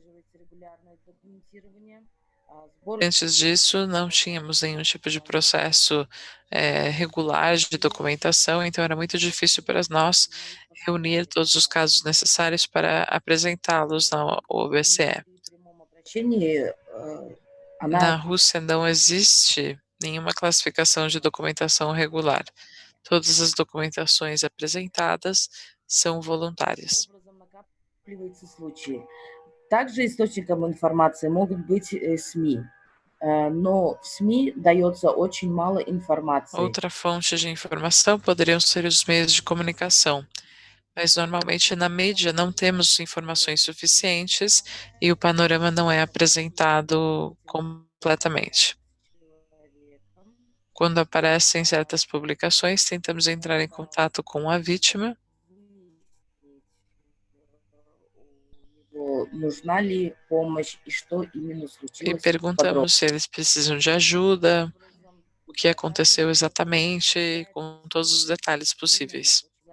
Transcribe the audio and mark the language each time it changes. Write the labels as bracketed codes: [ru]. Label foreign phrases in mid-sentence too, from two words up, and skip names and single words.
[pt] Antes disso, não tínhamos nenhum tipo de processo regular de documentação, então era muito difícil para nós reunir todos os casos necessários para apresentá-los na OBCE. Na Rússia não existe nenhuma classificação de documentação regular. Todas as documentações apresentadas são voluntárias. [ru] Также источником информации могут быть СМИ, но в СМИ дается очень мало информации. [pt] Outra fonte de informação poderiam ser os meios de comunicação, mas normalmente na mídia não temos informações suficientes e o panorama não é apresentado completamente. Quando aparecem certas publicações, tentamos entrar em contato com a vítima e perguntamos se eles precisam de ajuda, o que aconteceu exatamente, com todos os detalhes possíveis.